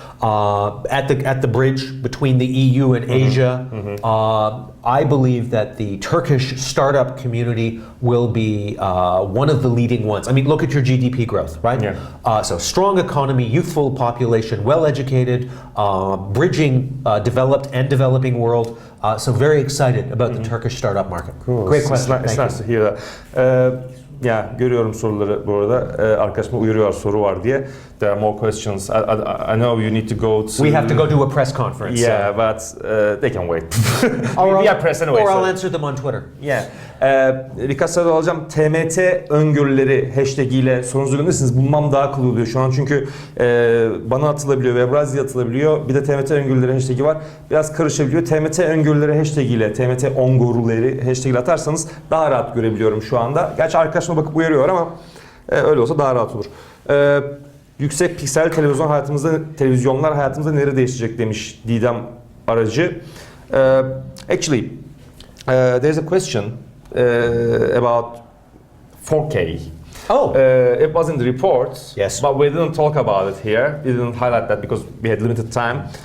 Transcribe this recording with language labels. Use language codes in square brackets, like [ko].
[en] At the bridge between the EU and Asia, I believe that the Turkish startup community will be one of the leading ones. I mean, look at your GDP growth, right? Yeah. So strong economy, youthful population, well-educated, bridging developed and developing world. So very excited about the Turkish startup market. Cool. Great question. It's nice to hear that. [tr] Ya görüyorum soruları bu arada. Arkadaşıma uyarıyor soru var diye. [en] There are more questions. I know you need to go to... We have to go to a press conference. Yeah, but they can wait. Or, We are press anyway. or I'll answer them on Twitter. [tr] Yeah. Birkaç soru alacağım. TMT öngörüleri hashtag ile sorunuzu gönderirsiniz. Bulmam daha kolay oluyor şu an çünkü bana atılabiliyor, Webrazzi'ye atılabiliyor. Bir de TMT öngörüleri hashtag'i var. Biraz karışabiliyor. TMT öngörüleri hashtag ile, TMT öngörüleri hashtag ile atarsanız daha rahat görebiliyorum şu anda. Gerçi arkadaşıma bakıp uyarıyor ama öyle olsa daha rahat olur. Yüksek piksel televizyonlar hayatımızda nereye değişecek demiş Didem Aracı. [en] Actually, there's a question about 4K. It was in the report, yes, but we didn't talk about it here. We didn't highlight that because we had limited time.